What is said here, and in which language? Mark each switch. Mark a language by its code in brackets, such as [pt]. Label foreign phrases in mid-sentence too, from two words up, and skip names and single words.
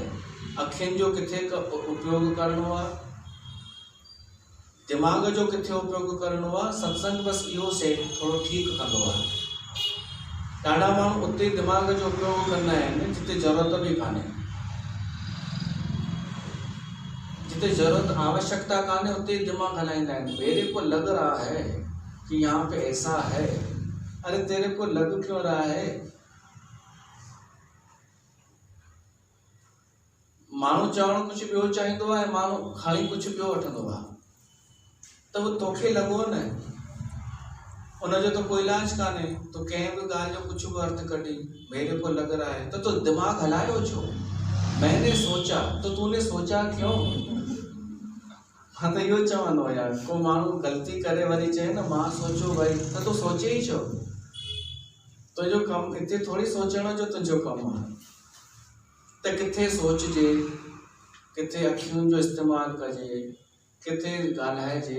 [sd] अखियुनि जो किथे उपयोग करणो आहे, दिमाग़ जो किथे उपयोग करणो आहे। सत्संग बसि इहो सेट थोरो ठीकु कंदो आहे। ॾाढा माण्हू उते दिमाग़ जो उपयोग कंदा आहिनि जिते ज़रूरत बि कान्हे, जिते ज़रूरत आवश्यकता कान्हे उते दिमाग़ हलाईंदा आहिनि। [hi] मेरे को लग रहा है कि यहाँ पे ऐसा है, अरे तेरे को लग क्यों रहा है? [sd] माण्हू चवणु कुझु ॿियो चाहींदो आहे, माण्हू खणी कुझु ॿियो वठंदो आहे, त उहो तोखे लॻो न, उनजो तो कोई इलाज कान्हे। तो कंहिं बि ॻाल्हि जो कुझु बि अर्थ कढी, [hi] मेरे को लग रहा है, [sd] तो दिमाग़ हलायो छो? [hi] मैंने सोचा, तो तूने सोचा क्यों? [sd] हाँ तो इहो चवंदो आहे यार, को माण्हू ग़लती करे वरी चए न मां सोचो भाई, त तूं सोचे ई छो? तुंहिंजो कमु हिते थोरी सोचण जो तुंहिंजो कमु आहे। त किथे सोचजे, किथे अखियुनि जो इस्तेमालु कजे, किथे ॻाल्हाइजे।